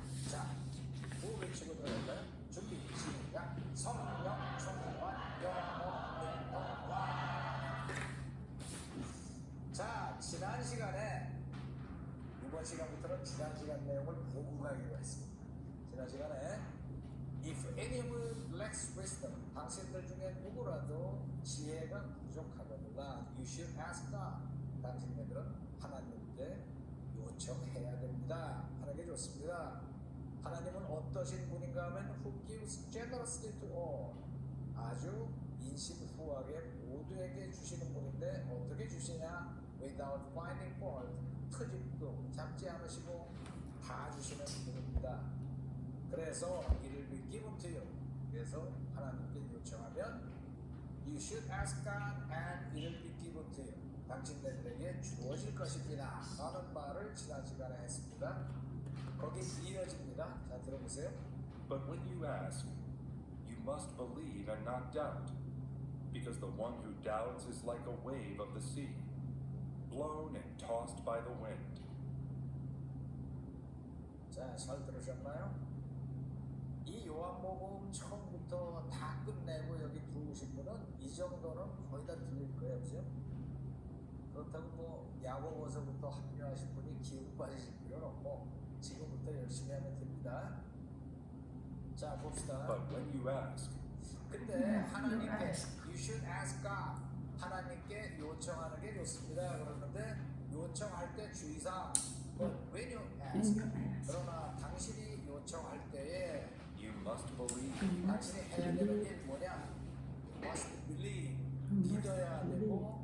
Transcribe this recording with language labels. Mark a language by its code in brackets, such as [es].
[ko] 자, 뭐 외치고 들어갈까요? 준비, 시작! 성령 충만 영어 능동화. 자, 지난 시간에 이번 시간부터는 지난 시간 내용을 보고 가기로 했습니다. 지난 시간에 [en] If anyone lacks wisdom, [ko] 당신들 중에 누구라도 지혜가 부족하거니와 [en] You should ask God. [ko] 당신네들은 하나님께 요청해야 됩니다. 하는 게 좋습니다. 하나님은 어떠신 분인가 하면 [en] Who gives generously to all. [ko] 아주 인신후하게 모두에게 주시는 분인데 어떻게 주시냐? [en] Without finding fault. [ko] 트집도 잡지 않으시고 다 주시는 분입니다. 그래서 이를 [en] be given to you. [ko] 그래서 하나님께 요청하면 [en] You should ask God and it will be given to you. [ko] 당신들에게 주어질 것입니다. 라는 말을 지난 시간에 했습니다. 거기 이어집니다. 자, 들어보세요. [en] But when you ask, you must believe and not doubt, because the one who doubts is like a wave of the sea, blown and tossed by the wind. [ko] 자, 잘 들으셨나요? 이 요한복음 처음부터 다 끝내고 여기 들어오신 분은 이 정도는 거의 다 들릴 거예요, 그죠? 그렇다고 뭐 야고보서부터 합류하신 분이 기운 빠지실 필요는 없고 지금부터 열심히 하면 됩니다. 자, 봅시다. [en] But when you ask, [ko] 근데 하나님께 [en] You should ask God. [ko] 하나님께 요청하는 게 좋습니다. 그러는데 요청할 때 주의사항. [en] But when you ask, [ko] 그러나 당신이 요청할 때에 [en] you must believe [ko] 당신이 해야 되는 게 뭐냐? [en] Must believe. [ko] 믿어야 되고